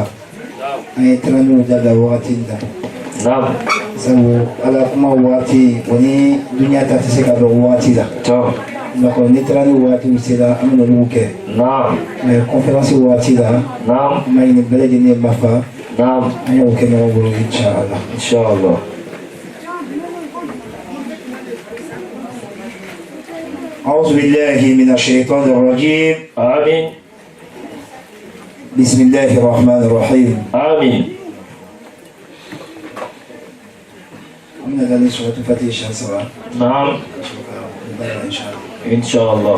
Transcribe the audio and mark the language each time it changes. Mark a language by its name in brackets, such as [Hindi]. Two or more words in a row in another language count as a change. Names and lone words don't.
[French] On est très loin de la voiture. [Bambara] Sabu ala kuma waati wani duniya ta tɛ se ka dɔn waati la donc ni taara ni waati sera an bɛ n'olu kɛ mais conférence waati la an b'a ɲini bɛɛ lajɛlen ma fa an y'o kɛ ɲɔgɔn bolo inchallah. [Arabic] أعوذ بالله من الشيطان الرجيم آمين بسم الله الرحمن الرحيم آمين. من هذا سورة الفاتحة سواء نعم إن شاء الله.